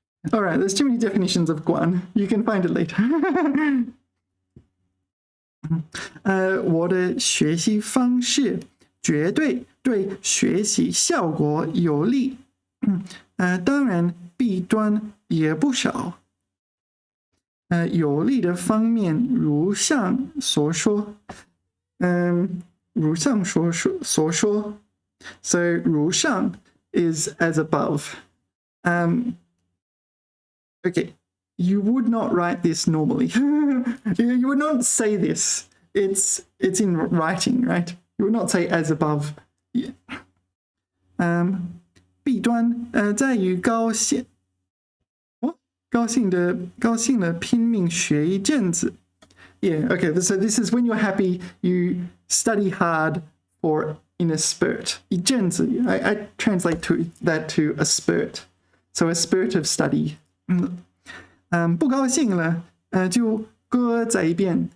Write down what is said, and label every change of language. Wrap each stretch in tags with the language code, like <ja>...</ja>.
<en>All right, there's too many definitions of 管. You can find it later.</en> <zh>我的学习方式绝对对学习效果有利。当然弊端也不少。有利的方面如上所说。如上所说。</zh> <en>So 如上 is as above. Okay. You would not write this normally. You would not say this. It's in writing, right? You would not say as above. Yeah.</en> <zh>弊端在于高兴的拼命学一阵子。</zh> <en>Yeah, okay. So this is when you're happy, you study hard for in a spurt. 一阵子 I translate that to a spurt. So a spurt of study.</en> <zh>不高兴了就搁在一边。</zh>